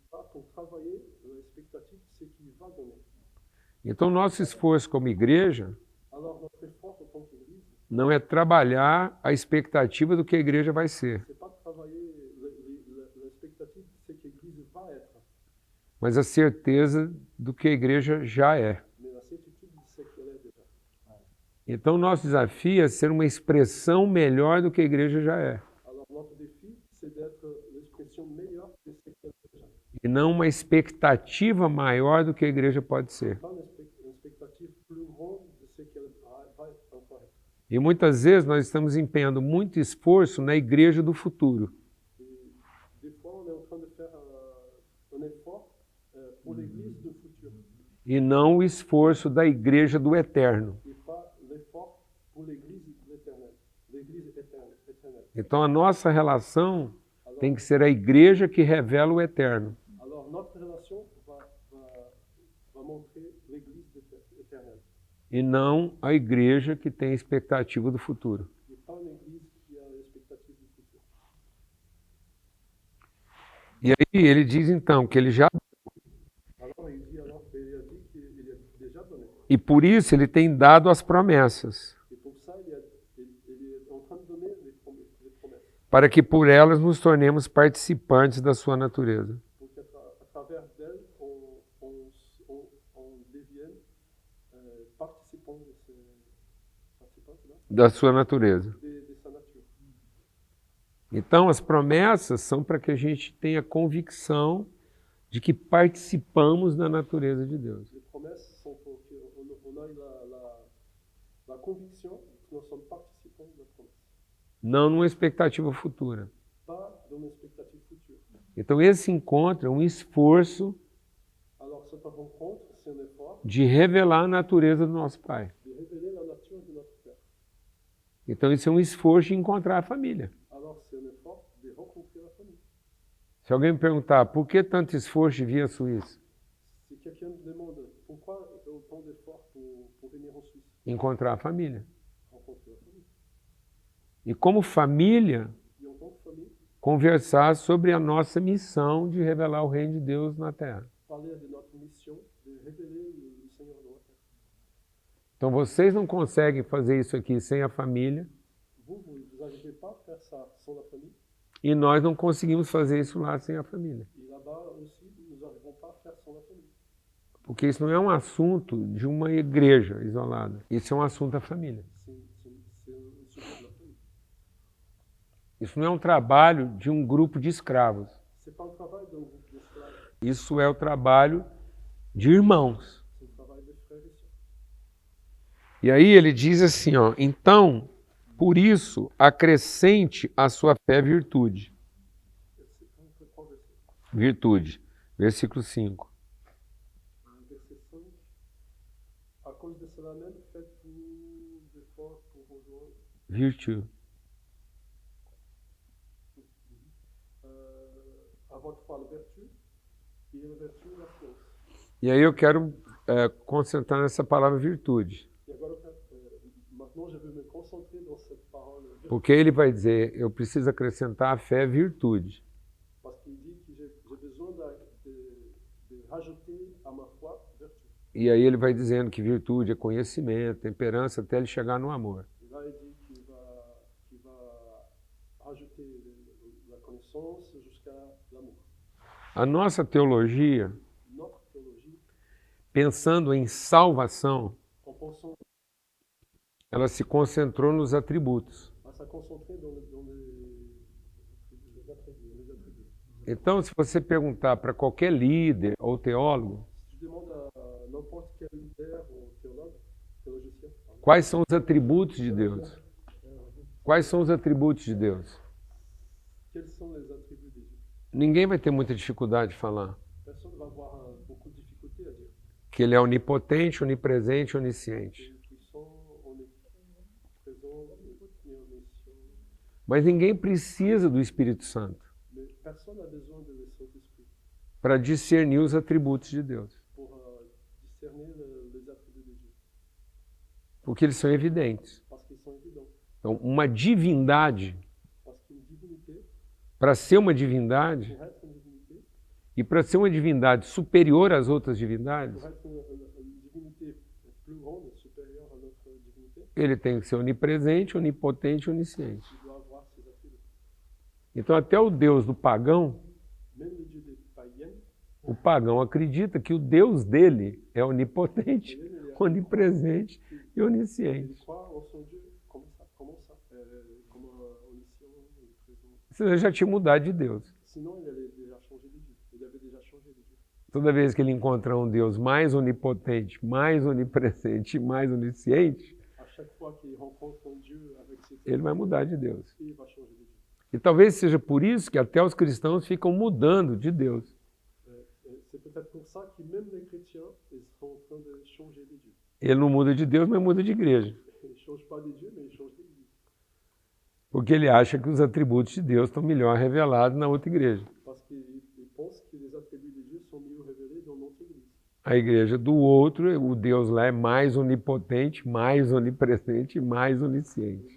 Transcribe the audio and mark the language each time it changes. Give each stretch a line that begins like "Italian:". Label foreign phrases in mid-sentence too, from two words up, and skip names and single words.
Portuguese: Então, nosso esforço como igreja não é trabalhar a expectativa do que a igreja vai ser, mas a certeza do que a igreja já é.
French: mais la certitude de ce qu'elle est déjà.
Portuguese: Então, nosso desafio é ser uma expressão melhor do que a igreja já é.
French: Alors notre défi, c'est d'être l'expression meilleure de ce qu'elle est déjà.
Portuguese: E não uma expectativa maior do que a igreja pode ser.
French: Pas une expectative plus grande de ce qu'elle va encore être.
Portuguese: E muitas vezes nós estamos empenhando muito esforço na igreja do futuro.
French: Et des fois, on est en train de faire un effort pour l'église du futur.
Portuguese: E não o esforço da igreja do eterno.
French: Et pas l'effort pour l'église éternelle. L'église éternelle.
Portuguese: Então a nossa relação tem que ser a igreja que revela o eterno.
French: Alors notre relation va montrer l'église éternelle.
Portuguese: E não a igreja que tem expectativa do futuro.
French: Et pas une église qui a l'expectative du futur.
Portuguese: E aí ele diz então que ele já...
French: Alors il dit il a dit qu'il a déjà donné.
Portuguese: E por isso ele tem dado as promessas,
French: Et pour ça, il est en train de donner les promesses.
Portuguese: para que por elas nos tornemos participantes da sua natureza.
French: Pour qu'à travers d'elles, on devienne participant de
Portuguese: Da sua natureza.
French: de sa nature.
Portuguese: Então as promessas são para que a gente tenha convicção de que participamos da natureza de Deus.
French: Les promesses sont pour qu'on ait la conviction que nous sommes participants de la promesse.
Portuguese: Não numa expectativa futura.
French: Pas dans une expectative future.
Portuguese: Então esse encontro é um esforço
French: Alors cette rencontre, c'est un effort
Portuguese: de revelar a natureza do nosso Pai.
French: de révéler la nature de notre Père.
Portuguese: Então isso é um esforço de encontrar a família.
French: Alors c'est un effort de rencontrer la famille.
Portuguese: Se alguém me perguntar por que tanto esforço de vir à Suíça,
French: Si quelqu'un me demande pourquoi autant d'efforts pour venir en Suisse,
Portuguese: encontrar a família.
French: rencontrer la famille.
Portuguese: E como família,
French: Et en tant que famille,
Portuguese: conversar sobre a nossa missão de revelar o reino de Deus na Terra.
French: parler de notre mission de révéler le Seigneur dans la terre.
Portuguese: Então vocês não conseguem fazer isso aqui sem a família
French: Vous n'arrivez pas à faire ça sans la famille.
Portuguese: e nós não conseguimos fazer isso lá sem a família.
French: Et là-bas aussi, nous n'arrivons pas à faire sans la famille.
Portuguese: Porque isso não é um assunto de uma igreja isolada. Isso é um assunto da família.
French: C'est un sujet de la famille.
Portuguese: Isso não é um trabalho de um grupo de escravos.
French: C'est pas un travail d'un groupe d'esclaves,
Portuguese: Isso é o trabalho de irmãos.
French: c'est un travail de frères et sœurs.
Portuguese: E aí ele diz assim, ó, então, por isso, acrescente à sua fé virtude. Virtude. Versículo 5.
French: Verset 5. À cause de cela même, faites-vous d'efforts pour rejoindre.
Portuguese: Virtude.
French: À votre foi, la vertu, et la vertu, la science.
Portuguese: E aí eu quero concentrar nessa palavra virtude.
French: Et agora, maintenant, je vais me concentrer dans cette parole vertu,
Portuguese: Porque ele vai dizer, eu preciso acrescentar a fé virtude.
French: parce qu'il dit que j'ai besoin de rajouter à ma foi vertu.
Portuguese: E aí ele vai dizendo que virtude é conhecimento, temperança, até ele chegar no amor.
French: Et là, il dit qu'il va rajouter la connaissance jusqu'à l'amour.
Portuguese: A nossa teologia,
French: Notre théologie,
Portuguese: pensando em salvação,
French: en pensant
Portuguese: ela se concentrou nos atributos.
French: à se concentrer dans les attributs.
Portuguese: Então, se você perguntar para qualquer líder ou teólogo,
French: Si je demande à n'importe quel leader ou théologicien,
Portuguese: quais são os atributos de Deus? Quais são os atributos de Deus?
French: quels sont les attributs de Dieu?
Portuguese: Ninguém vai ter muita dificuldade de falar
French: Personne ne va avoir beaucoup de difficultés à dire.
Portuguese: que ele é onipotente, onipresente, onisciente.
French: Il est puissant, omniprésent et omniscient.
Portuguese: Mas ninguém precisa do Espírito Santo
French: Mais personne n'a besoin de le Saint-Esprit
Portuguese: para discernir os atributos de Deus,
French: pour discerner les attributs de Dieu,
Portuguese: porque eles são evidentes.
French: parce qu'ils sont évidents.
Portuguese: Então, uma divindade,
French: Parce qu'une divinité,
Portuguese: para ser uma divindade,
French: pour être une divinité,
Portuguese: e para ser uma divindade superior às outras divindades,
French: pour être une divinité plus grande, supérieure à notre divinité,
Portuguese: ele tem que ser onipresente, onipotente, onisciente.
French: il doit avoir ses attributs.
Portuguese: Então até o Deus do pagão,
French: Même le Dieu des païens,
Portuguese: O pagão acredita que o Deus dele é onipotente, onipresente e
French: Il
Portuguese: onisciente.
French: croit en son Dieu comme ça, comme omniscient et présent.
Portuguese: Senão ele já tinha mudado de Deus.
French: Sinon, il allait déjà changer de Dieu. Il avait déjà changé de Dieu.
Portuguese: Toda vez que ele encontrar um Deus mais onipotente, mais onipresente e mais onisciente,
French: À chaque fois qu'il rencontre un Dieu avec ses
Portuguese: ele vai mudar de Deus.
French: il va changer de Dieu.
Portuguese: E talvez seja por isso que até os cristãos ficam mudando de Deus.
French: C'est peut-être pour ça que même les chrétiens, ils sont en train de changer de Dieu.
Portuguese: Ele não muda de Deus, mas muda de igreja.
French: Ils ne changent pas de Dieu, mais ils changent d'église.
Portuguese: Porque ele acha que os atributos de Deus estão melhor revelados na outra igreja.
French: Parce qu'ils pensent que les attributs de Dieu sont mieux révélés dans notre église.
Portuguese: A igreja do outro, o Deus lá é mais onipotente, mais onipresente e mais onisciente.